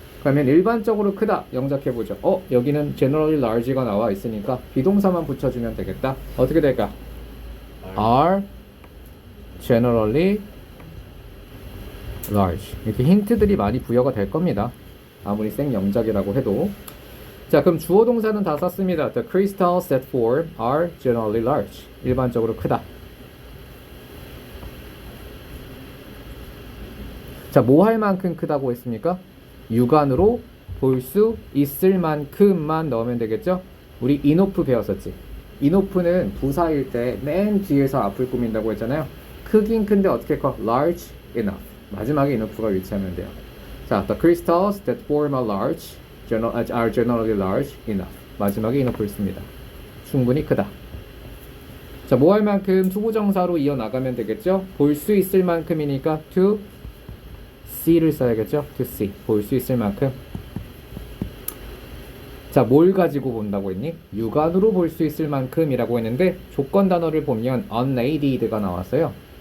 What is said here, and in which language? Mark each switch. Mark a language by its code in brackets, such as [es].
[ko] 그러면 일반적으로 크다 영작해보죠. 여기는 [en] generally large [ko] 가 나와 있으니까 비동사만 붙여주면 되겠다. 어떻게 될까? [en] are generally large. [ko] 이렇게 힌트들이 많이 부여가 될 겁니다. 아무리 생 영작이라고 해도. 자, 그럼 주어 동사는 다 썼습니다. [en] The crystals that form are generally large. [ko] 일반적으로 크다. 자, 뭐 할 만큼 크다고 했습니까? 육안으로 볼 수 있을 만큼만 넣으면 되겠죠? 우리 enough 배웠었지. enough는 부사일 때 맨 뒤에서 앞을 꾸민다고 했잖아요. 크긴 큰데 어떻게 커? [en] large enough. [ko] 마지막에 enough가 위치하면 돼요. 자, [en] the crystals that form are generally large enough. [ko] 마지막에 enough를 씁니다. 충분히 크다. 자, 뭐 할 만큼 투부정사로 이어나가면 되겠죠? 볼 수 있을 만큼이니까 [en] to see [ko] 를 써야겠죠? [en] to see. [ko] 볼 수 있을 만큼. 자, 뭘 가지고 본다고 했니? 육안으로 볼 수 있을 만큼이라고 했는데 조건 단어를 보면 unaided가 나왔어요.